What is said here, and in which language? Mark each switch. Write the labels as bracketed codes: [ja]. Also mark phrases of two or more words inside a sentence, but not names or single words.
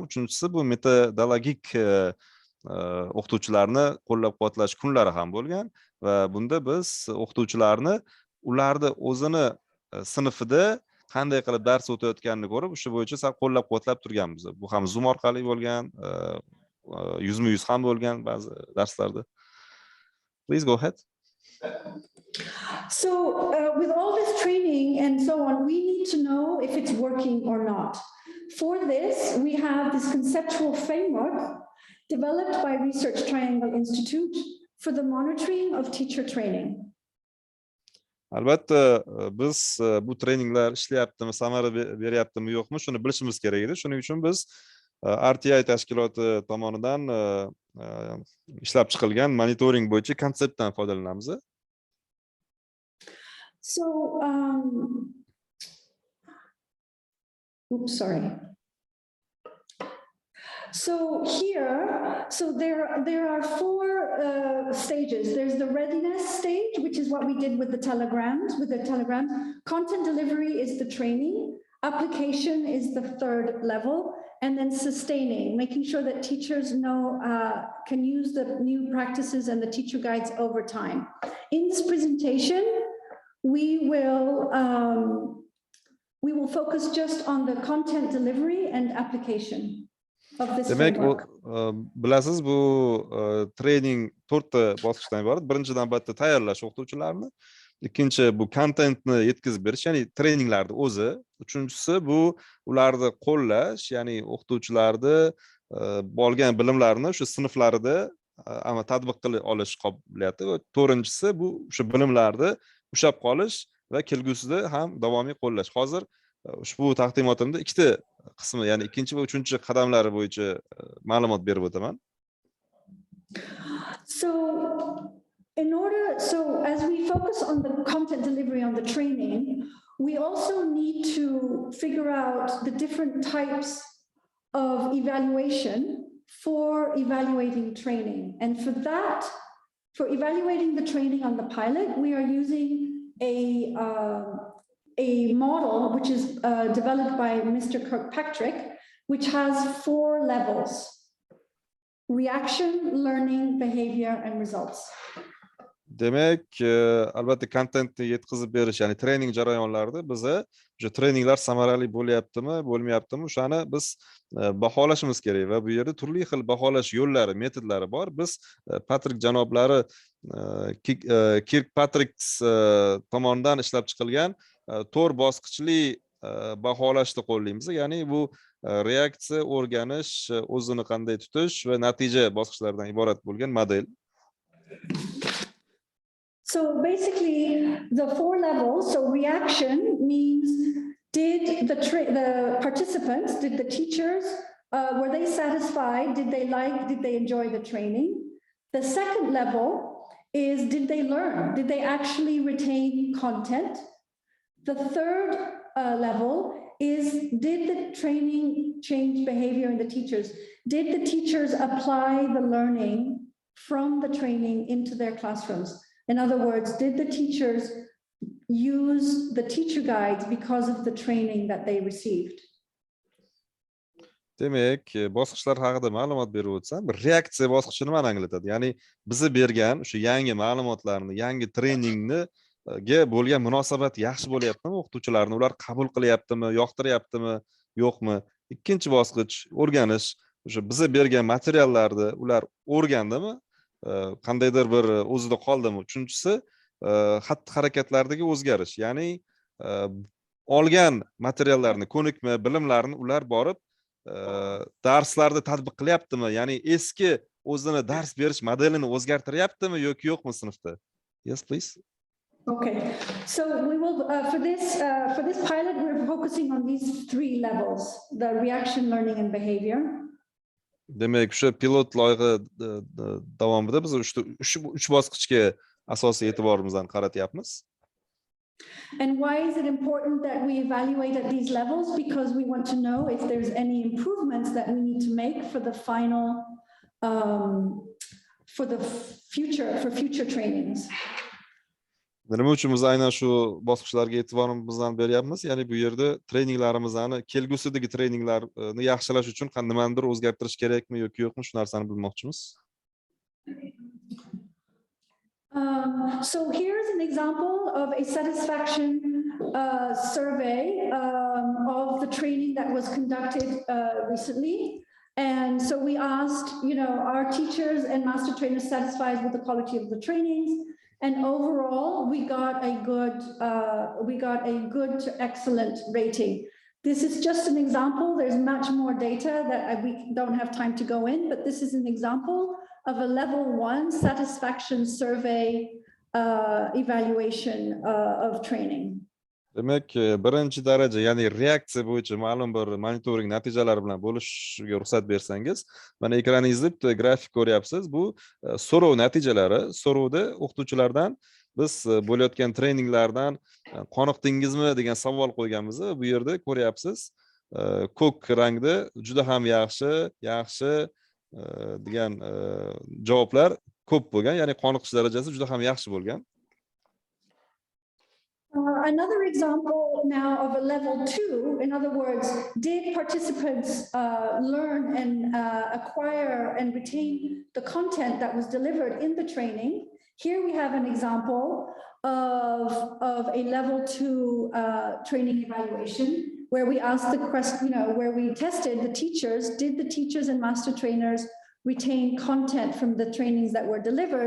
[uz] Uchinchisi bu metodologik o'qituvchilarni qo'llab-quvvatlash kunlari ham bo'lgan va bunda biz o'qituvchilarni ularni o'zini sinfida qanday qilib dars o'tayotganini ko'rib, shu bo'yicha sal qo'llab-quvvatlab turganmiz. Bu ham Zoom orqali bo'lgan, yuzma-yuz ham bo'lgan ba'zi darslarda. [en] Please go ahead. So with all this training and so on, we need to know if it's working or not. For this, we have this conceptual framework developed by Research Triangle Institute for the monitoring of teacher training. [uz] Albatta biz bu treninglar ishlayaptimi, samara beryaptimi yo'qmi, shuni bilishimiz kerak edi. Shuning uchun biz RTI tashkiloti tomonidan ishlab chiqilgan monitoring bo'yicha konseptdan foydalanamiz. [en] So, oops, sorry. So here, there are four stages. There's the readiness stage, which is what we did with the telegrams. Content delivery is the training. Application is the third level, and then sustaining, making sure that teachers can use the new practices and the teacher guides over time. In this presentation, we will focus just on the content delivery and application. [uz] Demek bilasiz bu trening 4 ta bosqichdan iborat. Birinchidan albatta tayyorlash o'qituvchilarni, ikkinchi bu kontentni yetkazib berish, ya'ni treninglarni o'zi, uchinchisi bu ularni qo'llash, ya'ni o'qituvchilarni olgan bilimlarini shu sinflarida tatbiq qila olish qobiliyati va to'rtinchisi bu o'sha bilimlarni ushlab qolish va kelgusida ham davomiy qo'llash. Hozir ushbu taqdimotimda ikkita qismi, ya'ni ikkinchi va uchinchi qadamlari bo'yicha ma'lumot berib o'taman. [en] So as we focus on the content delivery on the training, we also need to figure out the different types of evaluation for evaluating training. And for that, for evaluating the training on the pilot, we are using a model which is developed by Mr. Kirkpatrick, which has 4 levels: reaction, learning, behavior, and results. [uz] Demek albatta kontentni yetkazib berish, ya'ni trening jarayonlarida biz o'sha treninglar samarali bo'lyaptimi, bo'lmayaptimi, o'shani biz baholashimiz kerak va bu yerda turli xil baholash yo'llari, metodlari bor. Biz Patrik janoblari Kirkpatrick tomonidan ishlab chiqilgan 4 bosqichli baholashni qo'llaymiz. Ya'ni bu reaksiya, o'rganish, o'zini qanday tutish va natija bosqichlaridan iborat bo'lgan model. [en] So basically, the 4 levels. So reaction means did the participants, did the teachers, were they satisfied? Did they enjoy the training? The second level is did they learn? Did they actually retain content? The third level is did the training change behavior in the teachers? Did the teachers apply the learning from the training into their classrooms? In other words, did the teachers use the teacher guides because of the training that they received? [uz] Demek, bosqichlar haqida ma'lumot berib o'tsam, reaksiya bosqichi nimani anglatadi? Ya'ni bizni bergan o'sha yangi ma'lumotlarni, yangi treningni bo'lgan munosabat yaxshi bo'lyaptimi o'qituvchilarni, ular qabul qilyaptimi, yoqtiryaptimi, yo'qmi? Ikkinchi bosqich o'rganish, o'sha bizni bergan materiallarni ular o'rgandimi? Qandaydir bir o'zida qoldimi? Uchinchisi xatti-harakatlardagi o'zgarish, ya'ni olgan materiallarni, ko'nikma, bilimlarni ular borib darslarda tatbiq qilyaptimi? Ya'ni eski o'zini dars berish modelini o'zgartiryaptimi yoki yo'qmi sinfda? [en] Yes, please. Okay, so we will for this pilot we're focusing on these 3 levels: the reaction, learning, and behavior. [uz] Demek o'sha pilot loyiha davomida biz 3 bosqichga asosiy e'tiborimizni qaratyapmiz. [en] And why is it important that we evaluate at these levels? Because we want to know if there's any improvements that we need to make for the final, for future trainings. [uz] Nima uchun biz aynan shu bosqichlarga e'tiborimizni beryapmiz? Ya'ni bu yerda treninglarimizni, kelgusidagi treninglarni yaxshilash uchun nimadir o'zgartirish kerakmi yoki yo'qmi, shu narsani bilmoqchimiz. [en] So here's an example of a satisfaction survey of the training that was conducted recently. And so we asked, are teachers and master trainers satisfied with the quality of the trainings? And overall, we got a good to excellent rating. This is just an example. There's much more data that we don't have time to go in, but this is an example of a level 1 satisfaction survey evaluation of training. [uz] Demak, birinchi daraja, ya'ni reaksiya bo'yicha ma'lum bir monitoring natijalari bilan bo'lishga ruxsat bersangiz, mana ekraningizda bitta grafik ko'ryapsiz. Bu so'rov natijalari. So'rovda o'qituvchilardan biz bo'layotgan treninglardan qoniqdingizmi degan savol qo'yganmiz. Bu yerda ko'ryapsiz, ko'k rangda juda ham yaxshi degan javoblar ko'p bo'lgan, ya'ni qoniqish darajasi juda ham yaxshi bo'lgan. [en] Another example now of a level 2, in other words, did participants learn and acquire and retain the content that was delivered in the training? Here we have an example of a level 2 training evaluation where we asked the question, where we tested the teachers, did the teachers and master trainers retain content from the trainings that were delivered?